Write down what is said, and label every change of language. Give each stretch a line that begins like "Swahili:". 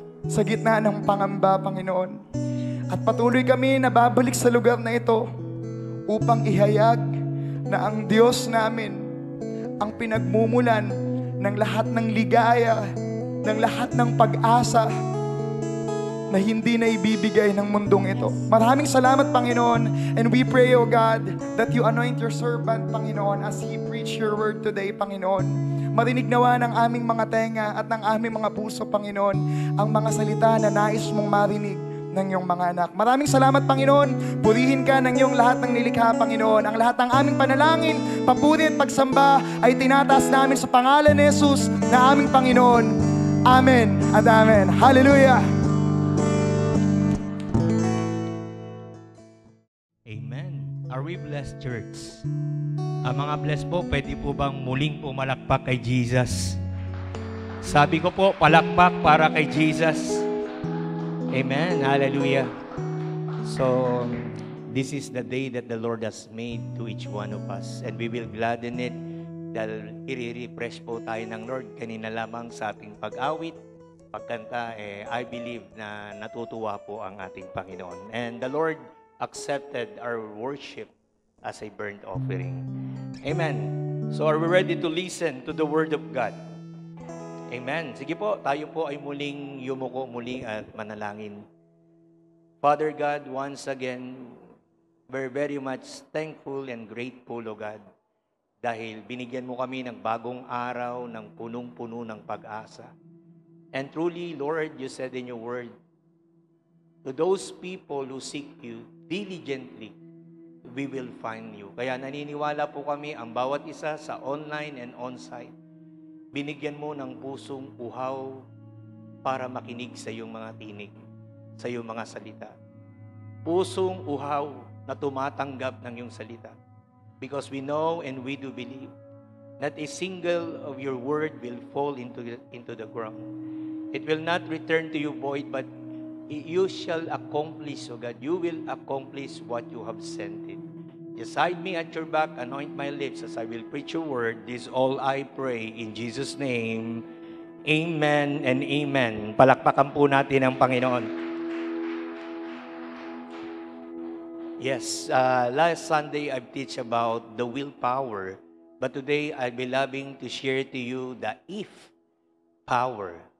Filipino: sa gitna ng pangamba, Panginoon. At patuloy kami na babalik sa lugar na ito upang ihayag na ang Diyos namin ang pinagmumulan ng lahat ng ligaya, ng lahat ng pag-asa na hindi na ibibigay ng mundong ito. Maraming salamat, Panginoon.
English: And we pray, O God, that you anoint your servant, Panginoon, as he preach your word today, Panginoon.
Filipino: Marinig nawa ng aming mga tenga at ng aming mga puso, Panginoon, ang mga salita na nais mong marinig ng iyong mga anak. Maraming salamat, Panginoon. Purihin ka ng iyong lahat ng nilikha, Panginoon. Ang lahat ng aming panalangin, papuri at pagsamba ay tinataas namin sa pangalan ni Jesus na aming Panginoon. Amen at amen. Hallelujah!
English: Amen. Are we blessed, church?
Filipino: Ang mga blessed po, pwede po bang muling pumalakpak kay Jesus? Sabi ko po, palakpak para kay Jesus. Amen. Hallelujah.
English: So, this is the day that the Lord has made to each one of us. And we will gladden it
Filipino: dahil i-refresh po tayo ng Lord. Kanina lamang sa ating pag-awit, pagkanta,
English: I believe
Filipino: na natutuwa po ang ating Panginoon.
English: And the Lord accepted our worship as a burnt offering. Amen. So are we ready to listen to the Word of God?
Filipino: Amen. Sige po, tayo po ay muling yumuko muli at manalangin.
English: Father God, once again, we're very much thankful and grateful, O God,
Filipino: dahil binigyan mo kami ng bagong araw, ng punong-puno ng pag-asa.
English: And truly, Lord, you said in your Word, to those people who seek you diligently, we will find you.
Filipino: Kaya naniniwala po kami ang bawat isa sa
English: online and on-site.
Filipino: Binigyan mo ng pusong uhaw para makinig sa iyong mga tinig, sa iyong mga salita. Pusong uhaw na tumatanggap ng iyong salita.
English: Because we know and we do believe that a single of your word will fall into the ground. It will not return to you void, but you shall accomplish, O God. You will accomplish what you have sent it. Just hide me at your back, anoint my lips as I will preach your word. This all I pray in Jesus' name. Amen and amen.
Filipino: Palakpakan po natin ang Panginoon.
English: Yes, last Sunday I teach about the willpower. But today I'll be loving to share to you the if power.